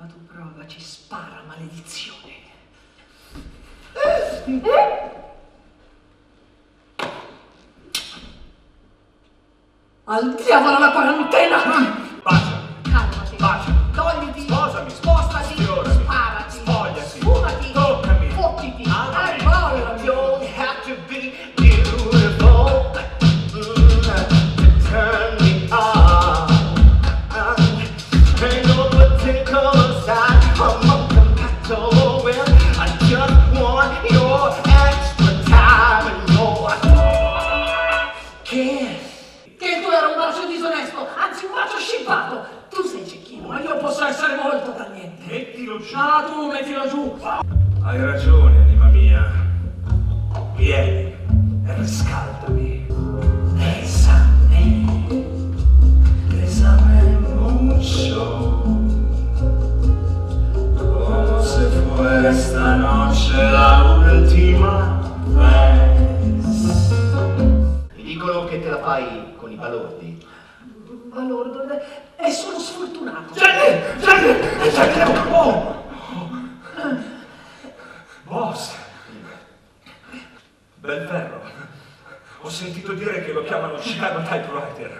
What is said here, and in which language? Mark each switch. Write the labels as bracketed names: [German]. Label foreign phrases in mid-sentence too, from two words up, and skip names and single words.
[Italian] Ma tu provaci, spara, maledizione. Al diavolo la quarantena! Bacia, Calmati, bacia, togliti, sposami, spostati, sfiorami, sparati, spogliati, sfumati, toccami, fottiti, amami. arrollati. [English] You don't have to be beautiful to turn me on. Ain't no particular side I'm compatible with. I just want your extra time and your kiss. [Italian] Che tu eri un bacio disonesto, anzi un bacio scippato. Tu sei cecchino, ma io posso essere molto tagliente. Mettilo giù. Ah, tu mettilo giù. Hai ragione, anima mia. Vieni e riscaldami. [Spanish] Bésame mucho. Como se fue esta noche la ultima vez. [Italian] Mi dicono che te la fai con i balordi. Balordo, è solo sfortunato. Oh! Boss! Bel ferro. Ho sentito dire che lo chiamano Chicago Typewriter.